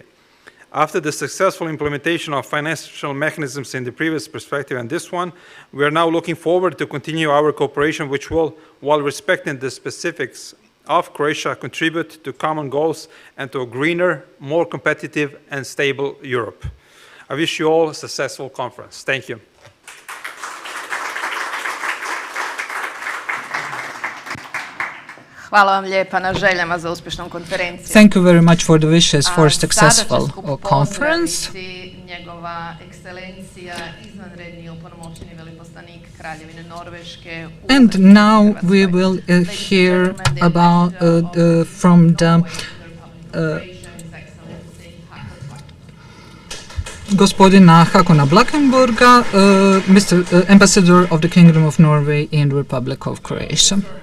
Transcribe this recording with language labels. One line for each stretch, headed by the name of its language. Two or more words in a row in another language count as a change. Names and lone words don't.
English: After the successful implementation of financial mechanisms in the previous perspective and this one, we are now looking forward to continue our cooperation, which will, while respecting the specifics of Croatia, contribute to common goals and to a greener, more competitive and stable Europe. I wish you all a successful conference. Thank you.
Croatian: Hvala vam lijepa na željama za uspješnom konferencijom.
English: Thank you very much for the wishes for a successful conference.
Croatian: Njegova ekscelencija, izvanredni opunomoćeni veleposlanik Kraljevine Norveške.
English: And now we will hear about from the gospodina Hakona Blakenburga, Mr. Ambassador of the Kingdom of Norway in the Republic of Croatia.